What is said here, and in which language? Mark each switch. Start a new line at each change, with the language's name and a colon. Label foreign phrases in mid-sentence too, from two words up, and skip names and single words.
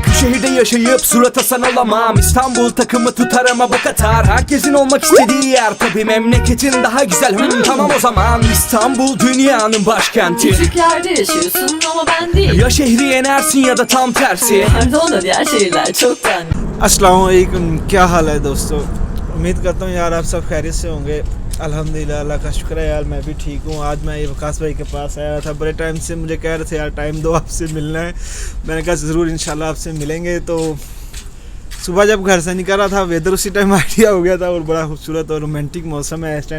Turkish: Bu şehirde yaşayıp surat asan olamam, İstanbul takımı tutar ama bok atar. Herkesin olmak istediği yer, tabi memleketin daha güzel. Tamam o zaman İstanbul dünyanın başkenti. Küçüklerde yaşıyorsun ama ben değil. Ya şehri yenersin ya da tam tersi. Pardon da diğer şehirler çoktan.
Urdu: السلام علیکم، کیا حال ہے دوستوں۔ امید کرتا ہوں یار آپ سب خیریت سے ہوں گے. الحمدللہ، اللہ کا شکر ہے یار، میں بھی ٹھیک ہوں۔ آج میں یہ وقاص بھائی کے پاس آیا تھا، بڑے ٹائم سے مجھے کہہ رہے تھے یار ٹائم دو، آپ سے ملنا ہے. میں نے کہا ضرور انشاءاللہ آپ سے ملیں گے۔ تو صبح جب گھر سے نکل رہا تھا، ویدر اسی ٹائم آئیڈیا ہو گیا تھا اور بڑا خوبصورت اور رومانٹک موسم ہے اس ٹائم.